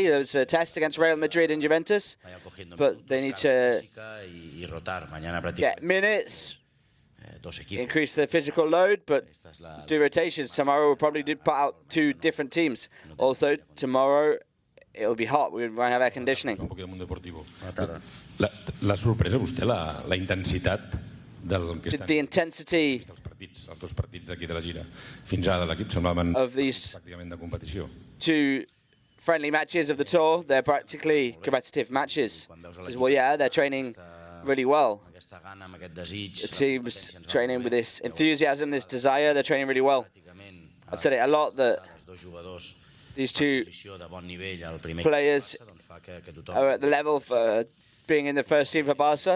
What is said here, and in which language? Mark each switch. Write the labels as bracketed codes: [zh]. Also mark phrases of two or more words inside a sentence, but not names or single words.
[en] It's a test against Real Madrid and Juventus, but they need to get minutes, increase the physical load, but do rotations. Tomorrow we'll probably put out 2 different teams. Also, tomorrow it'll be hot. We won't have air conditioning. [ca] La sorpresa, vostè, la intensitat del que estan... [en] The intensity [ca] els dos partits d'aquí de la gira fins ara de l'equip semblaven pràcticament de competició. [en] 2 friendly matches of the tour, they're practically competitive matches. Says, well, yeah, they're training really well. The team's training with this enthusiasm, this desire, they're training really well. I've said it a lot that these 2 players are at the level for being in the first team for Barca.